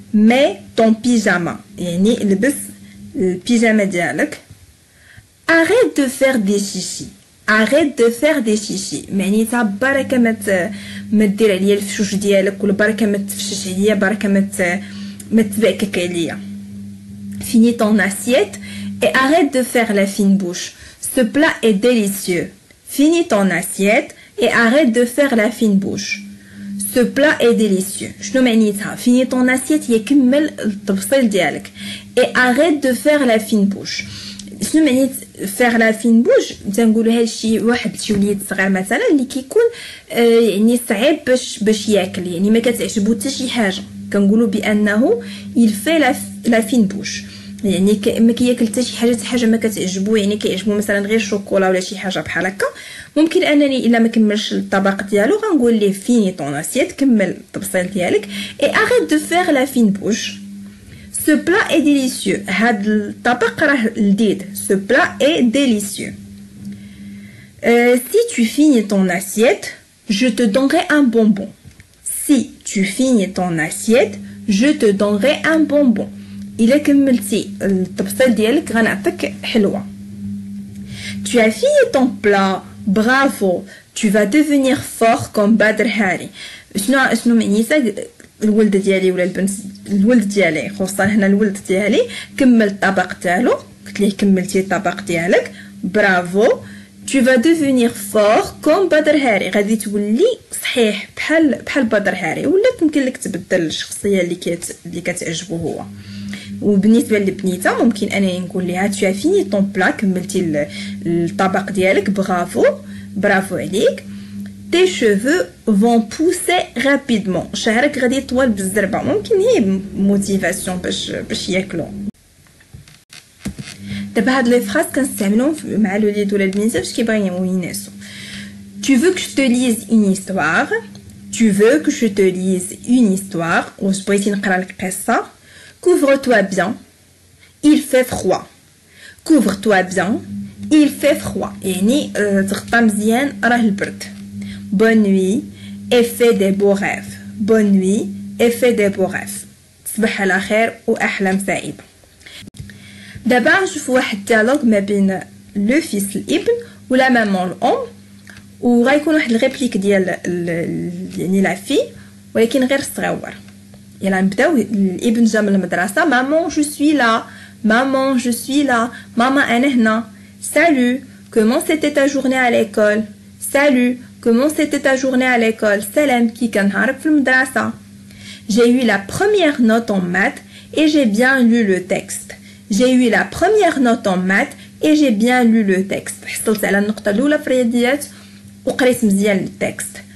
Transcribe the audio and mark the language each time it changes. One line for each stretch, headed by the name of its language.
French: mets ton pyjama
Arabic: يعني لبس البيجامة ديالك.
French: arrête de faire des chichis. arrête de faire des chichis
Arabic: معنيتها بركة ما دير عليا الفشوش ديالك ولا بركة ما تفشش عليا بركة ما تبعكك عليا.
French: finis ton assiette et arrête de faire la fine bouche. Ce plat est délicieux. finis ton assiette et arrête de faire la fine bouche. Ce plat est délicieux.
Arabic: شنو معنيتها؟
French: finis ton assiette
Arabic: هي كمل التبصيل ديالك
French: et arrête de faire la fine bouche.
Arabic: شنو معنيت faire la fine bouche؟ تنقولوا هادشي واحد شي وليد صغير مثلا اللي كيكون يعني صعيب باش ياكل يعني ما كتعجبو حتى شي حاجه كنقولوا بانه
French: il fait la fine bouche
Arabic: يعني ما كياكل حتى شي حاجه ما كتعجبو يعني كيعجبو مثلا غير الشوكولا ولا شي حاجه بحال هكا. ممكن انني الا ما كملش الطبق ديالو غنقول ليه فيني طون اسيت كمل التبصيل ديالك
French: et arrête de faire la fine bouche. Ce plat est délicieux.
Arabic: هاد الطبق راه لذيذ.
French: Ce plat est délicieux. Si tu finis ton assiette, je te donnerai un bonbon. Si tu finis ton assiette, je te donnerai un bonbon.
Arabic: إلا كملتي التبصيل ديالك غنعطيك حلوة.
French: Tu as fini ton plat. Bravo. Tu vas devenir fort comme Badr Hari.
Arabic: شنو معنيتها؟ الولد ديالي ولا البنت الولد ديالي خصوصا هنا الولد ديالي كمل الطبق ديالو قلت ليه كملتي الطبق ديالك برافو.
French: tu vas devenir fort comme
Arabic: بدر هاري غادي تولي صحيح بحال بدر هاري ولا يمكن لك تبدل الشخصيه اللي كتعجبو هو. وبالنسبه للبنيته ممكن انني نقول لها
French: tu as fini ton plat
Arabic: كملتي الطبق ديالك برافو عليك.
French: tes cheveux vont pousser rapidement.
Arabic: شعرك غادي يطول بالزربه. ممكن هي موتيفاسيون باش ياكلوا. دابا هاد لي فراس كنستعملوهم مع الوليد ولا البنيته باش كيبغيو ينعسوا.
French: tu veux que je te lise une histoire. tu veux que je te lise une histoire.
Arabic: واش بغيتي نقرا لك قصه.
French: couvre-toi bien. il fait froid. couvre-toi bien. il fait froid.
Arabic: يعني تغطى مزيان راه البرد.
French: bonne nuit et fais des beaux rêves. bonne nuit et fais des beaux rêves.
Arabic: تصبح على خير واحلام سعيده. دابا نشوفوا واحد ديالوغ ما بين لو فيس الابن ولا مامون الام وغيكون واحد الريبليك ديال يعني لا في ولكن غير صغيور. يلا نبداو. الابن جا من المدرسه. مامون جو سوي لا. مامون جو سوي لا. ماما انا هنا.
French: salut comment c'était ta journée à l'école. salut comment c'était ta journée à l'école.
Arabic: سلام كي كان نهارك في المدرسه.
French: j'ai eu la première note en maths et j'ai bien lu le texte. j'ai eu la première note en maths et j'ai bien lu le texte.
Arabic: حصلت على النقطه الاولى في الرياضيات وقريت مزيان التكست.